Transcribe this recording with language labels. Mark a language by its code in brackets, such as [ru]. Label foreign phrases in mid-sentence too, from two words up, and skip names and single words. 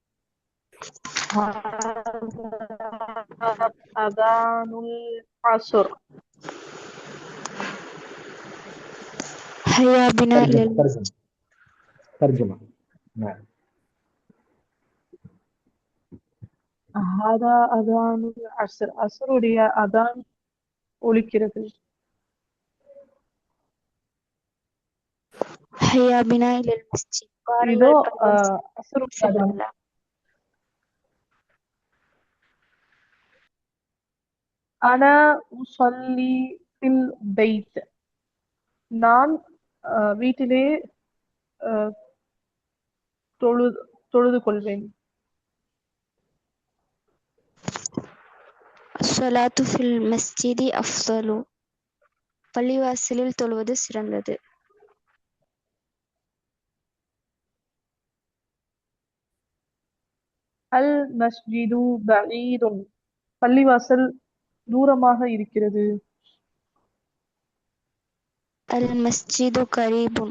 [ar] هذا أذان العصر. هيا بنا إلى المسجد. ترجمة. نعم. هذا أذان العصر. [ta] அசருடைய அதான் ஒலிக்கிறது. [ar] هيا بنا إلى المسجد. [ta] இதோ அசருடைய அதான். [ar] أنا أصلي في البيت. [ta] நான் வீட்டிலே தொழுது கொள்வேன். [ar] الصلاة في المسجد أفضل. [ta] பள்ளிவாசலில் தொழுவது சிறந்தது. [ar] المسجد بعيد. [ta] பள்ளிவாசல் தூரமாக இருக்கிறது. [ar] المسجد قريب.